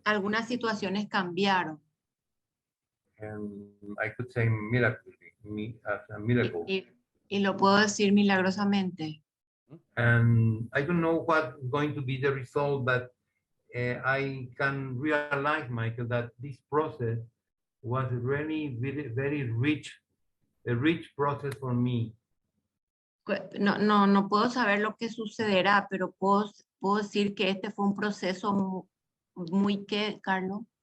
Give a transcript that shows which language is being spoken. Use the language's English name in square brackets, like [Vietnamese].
[Spanish] algunas situaciones cambiaron. [English] And I could say miraculously, as a miracle. [Spanish] Y lo puedo decir milagrosamente. [English] And I don't know what's going to be the result, but I can realize, Michael, that this process was really very rich, a rich process for me. [Spanish] No puedo saber lo que sucederá, pero puedo decir que este fue un proceso muy, ¿qué, Carlos?